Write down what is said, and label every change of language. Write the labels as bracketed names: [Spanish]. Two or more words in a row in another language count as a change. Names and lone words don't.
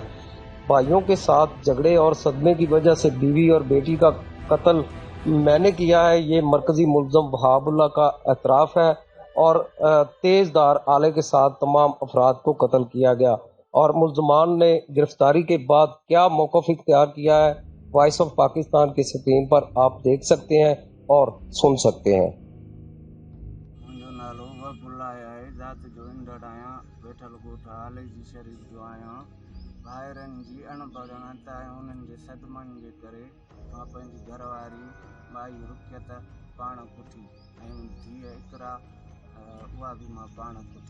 [Urdu] بھائیوں کے ساتھ جھگڑے اور صدمے کی وجہ سے بیوی اور بیٹی کا قتل میں نے کیا ہے، یہ مرکزی ملزم وہاب اللہ کا اعتراف ہے، اور تیز دھار آلے کے ساتھ تمام افراد کو قتل کیا گیا۔ اور ملزمان نے گرفتاری کے بعد کیا موقف اختیار کیا ہے، وائس آف پاکستان کے اسکرین پر آپ دیکھ سکتے ہیں اور سن سکتے ہیں۔ [Sindhi] ॿाहिरनि जी अणबणत ऐं उन्हनि जे सदमनि जे करे मां पंहिंजी घरवारी भाई रुकियत पाण कुठी ऐं धीअ इकरा उहा बि मां पाण कुठी।